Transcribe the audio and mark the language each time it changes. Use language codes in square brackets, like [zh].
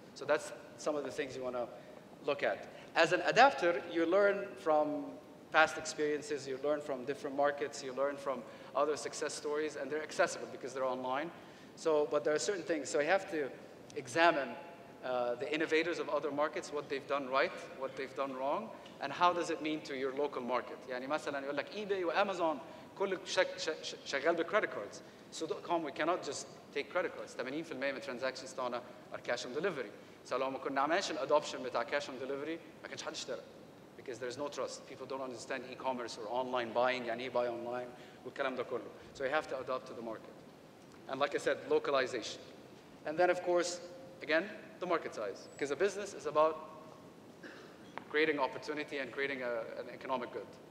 [en] So that's some of the things you want to look at. As an adapter, you learn from past experiences, you learn from different markets, you learn from other success stories, and they're accessible because they're online. So, but there are certain things. So you have to examine the innovators of other markets, what they've done right, what they've done wrong, and how does it mean to your local market. [ar] يعني مثلا يقول لك eBay وأمازون كل شغال بcredit cards. [en] So.com, we cannot just take credit cards. 80% من transactions تاعنا are cash on delivery. [ar] So لو ما كنا عملناش الادوبشن بتاع cash on delivery ما كانش حد اشترى. [en] Because there's no trust. People don't understand e-commerce or online buying, يعني buy online [ar] والكلام ده كله. [en] So you have to adapt to the market. And like I said, localization. And then of course, again, the market size. Because a business is about creating opportunity and creating an economic good.